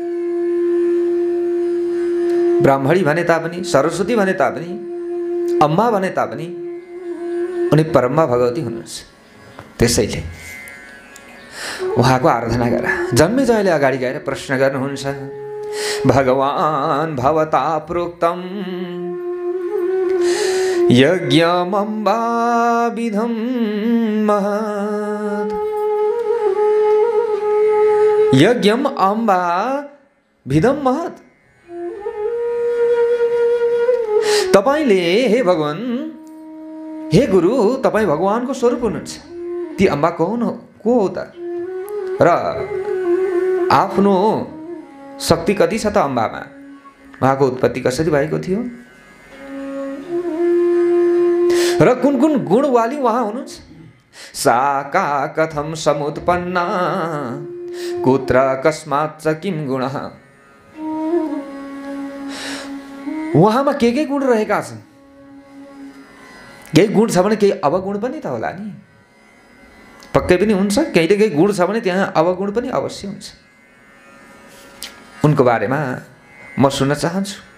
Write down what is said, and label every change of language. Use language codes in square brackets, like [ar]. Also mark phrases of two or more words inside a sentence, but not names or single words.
[ne] ब्राह्मणी भने तापनि, सरस्वती भने तापनि, अम्मा भने तापनि उनी परम्बा भगवती हुनुहुन्छ। त्यसैले उहाँको आराधना गर। जन्मेजयले अगाडि गएर प्रश्न गर्नुहुन्छ, [sa] भगवान् भवता प्रोक्तम यज्ञमम्बा विधं महत्। यज्ञम अम्बा विधं महत्। [ne] तपाईले हे भगवान, हे गुरु, तपाईँ भगवानको स्वरूप हुनुहुन्छ। ती अम्बा को हो त? र आफ्नो शक्ति कति छ त अम्बामा? उहाँको उत्पत्ति कसरी भएको थियो र कुन कुन गुणवाली उहाँ हुनुहुन्छ? [sa] सा का कथम समुत्पन्ना कुत्र कस्मात् च किम गुणः। [ne] उहाँमा के गुण रहेका छन्? केही गुण छ भने केही अवगुण पनि त होला नि। पक्कै पनि हुन्छ। केहीले केही गुण छ भने त्यहाँ अवगुण पनि अवश्य हुन्छ। उनको बारेमा म सुन्न चाहन्छु।